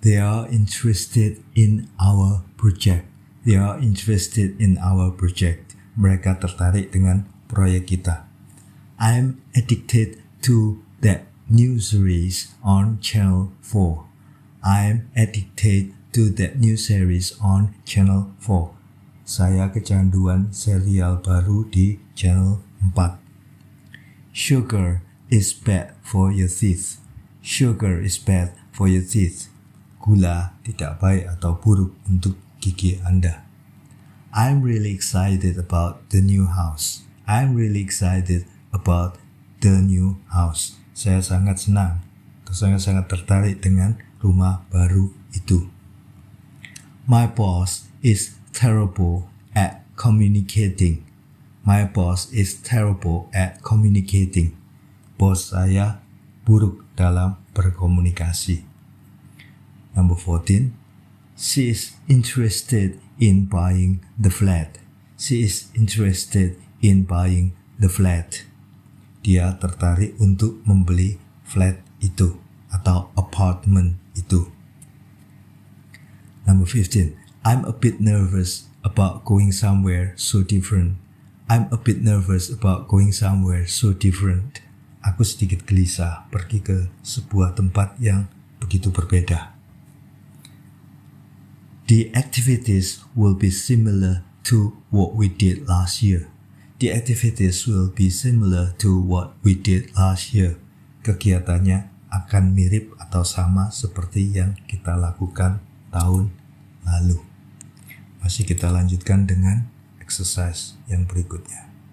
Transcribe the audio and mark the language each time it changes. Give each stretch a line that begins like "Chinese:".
English: They are interested in our project. They are interested in our project.
Indonesian: Mereka tertarik dengan proyek kita.
English: I'm addicted to that new series on Channel 4. I'm addicted to that new series on Channel 4.
Indonesian: Saya kecanduan serial baru di Channel 4.
English: Sugar is bad for your teeth. Sugar is bad for your teeth.
Indonesian: Gula tidak baik atau buruk untuk gigi Anda.
English: I'm really excited about the new house. I'm really excited about the new house.
Indonesian: Saya sangat senang atau sangat tertarik dengan rumah baru itu.
English: My boss is terrible at communicating. My boss is terrible at communicating.
Indonesian: Bos saya buruk dalam berkomunikasi.
English: Number 14. She is interested in buying the flat. She is interested in buying the flat.
Indonesian: Dia tertarik untuk membeli flat itu atau apartment itu.
English: Number 15. I'm a bit nervous about going somewhere so different. I'm a bit nervous about going somewhere so different.
Indonesian: Aku sedikit gelisah pergi ke sebuah tempat yang begitu berbeda.
English: The activities will be similar to what we did last year. The activities will be similar to what we did last year.
Indonesian: Kegiatannya akan mirip atau sama seperti yang kita lakukan tahun lalu. Masih kita lanjutkan dengan exercise yang berikutnya.